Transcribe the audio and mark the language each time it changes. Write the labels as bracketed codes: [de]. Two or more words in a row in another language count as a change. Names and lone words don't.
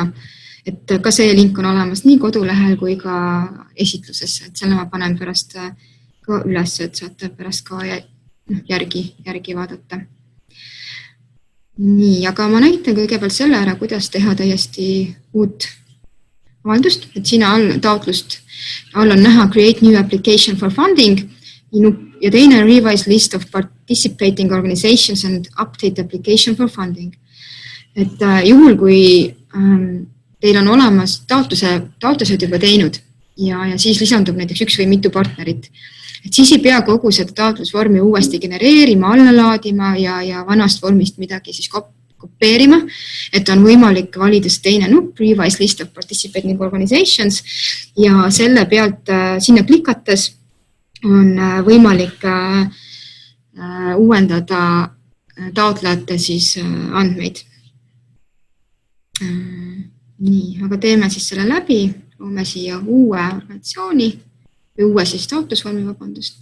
[et] Et ka see link on olemas nii kodulehel kui ka esitlusesse, et selle ma panen pärast ka üles, et saate pärast ka järgi vaadata. Nii, aga ma näitan kõigepealt selle ära, kuidas teha täiesti uut avaldust, et siin taotlust all on näha [en] Create new application for funding [et] ja teine [en] Revise list of participating organizations and update application for funding. [et] Et juhul, kui teil on olemas taotlused juba teinud ja siis lisandub näiteks üks või mitu partnerit, et siis ei pea kogu seda taotlusvormi uuesti genereerima, alla laadima ja vanast vormist midagi siis kopeerima, et on võimalik valida teine nupp, [en] Revise list of participating organizations [et] ja selle pealt sinna klikates on võimalik uuendada taotlejate siis andmeid. Nii, aga teeme siis selle läbi, loome siia uue organisatsiooni või uue siis taotlusvormi, vabandust.